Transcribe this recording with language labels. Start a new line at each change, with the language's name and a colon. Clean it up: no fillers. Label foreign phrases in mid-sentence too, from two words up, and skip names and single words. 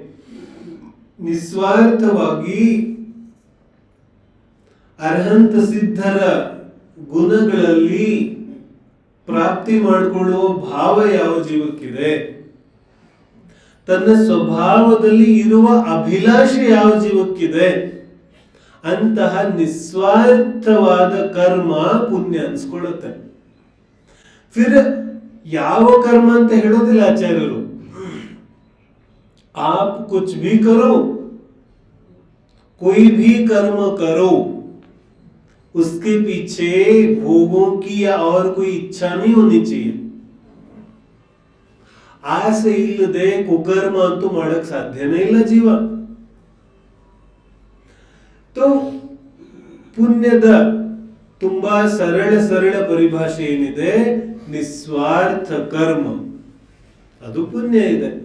Kannada: ನಿಸ್ವಾರ್ಥವಾಗಿ ಅರ್ಹಂತ ಸಿದ್ಧರ ಗುಣಗಳಲ್ಲಿ ಪ್ರಾಪ್ತಿ ಮಾಡಿಕೊಳ್ಳುವ ಭಾವ ಯಾವ ಜೀವಕ್ಕಿದೆ, ತನ್ನ ಸ್ವಭಾವದಲ್ಲಿ ಇರುವ ಅಭಿಲಾಷೆ ಯಾವ ಜೀವಕ್ಕಿದೆ, ಅಂತಹ ನಿಸ್ವಾರ್ಥವಾದ ಕರ್ಮ ಪುಣ್ಯ ಅನ್ಸ್ಕೊಳ್ಳುತ್ತೆ. ಫಿರ್ ಯಾವ ಕರ್ಮ ಅಂತ ಹೇಳೋದಿಲ್ಲ ಆಚಾರ್ಯರು.
Hindi: आप कुछ भी करो, कोई भी कर्म करो, उसके पीछे भोगों की या और कोई इच्छा नहीं होनी चाहिए.
Kannada: ಆಸೆ ಇಲ್ಲದೆ ಕುಕರ್ಮ ಅಂತೂ ಮಾಡಕ್ ಸಾಧ್ಯನೇ ಇಲ್ಲ ಜೀವ. तो ಪುಣ್ಯದ ತುಂಬಾ ಸರಳ ಪರಿಭಾಷೆ ಏನಿದೆ, ನಿಸ್ವಾರ್ಥ ಕರ್ಮ, ಅದು ಪುಣ್ಯ ಇದೆ.